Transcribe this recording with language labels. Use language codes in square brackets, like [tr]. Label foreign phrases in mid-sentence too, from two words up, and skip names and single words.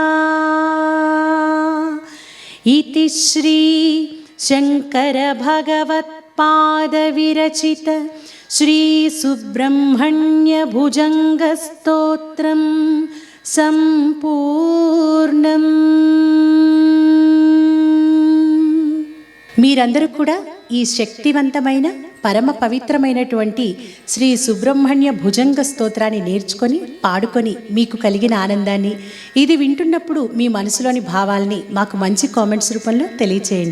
[sa] इति श्री शंकर भगवत्पादविरचित श्री सुब्रह्मण्य भुजंग स्तोत्रम संपूर्णम। [te] మీరందరూ కూడా ఈ శక్తివంతమైన పరమ పవిత్రమైనటువంటి శ్రీ సుబ్రహ్మణ్య భుజంగ స్తోత్రాన్ని నేర్చుకొని పాడుకొని మీకు కలిగిన ఆనందాన్ని, ఇది వింటున్నప్పుడు మీ మనసులోని భావాల్ని మాకు మంచి కామెంట్స్ రూపంలో తెలియచేయండి.